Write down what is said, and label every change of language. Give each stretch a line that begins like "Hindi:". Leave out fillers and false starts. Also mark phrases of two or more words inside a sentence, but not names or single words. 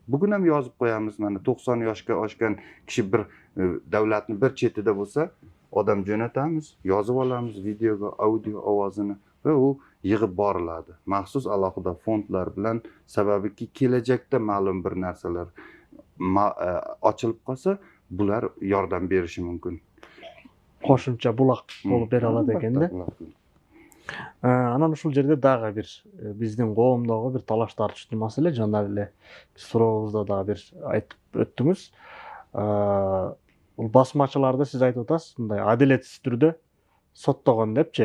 Uzbek: Bugun ham yozib qo'yamiz. Mana 90 yoshga oshgan kishi bir davlatni bir chetida bo'lsa, odam jo'natamiz, yozib olamiz videoga, audio ovozini va u yig'ib boriladi. Maxsus alohida fondlar bilan, sababiki kelajakda ma'lum bir narsalar ochilib qolsa, bular yordam berishi mumkin. Qo'shimcha bulaq bo'lib bera oladi ekanda.
Kyrgyz: Анан ушул жерде дагы бир биздин коомдогу бир талаш тартыштуу маселе, жана эле сурообузда дагы бир айтып өттүңүз. Бул басмачыларды сиз айтып атасыз, мындай адилетсиз түрдө соттогон депчи.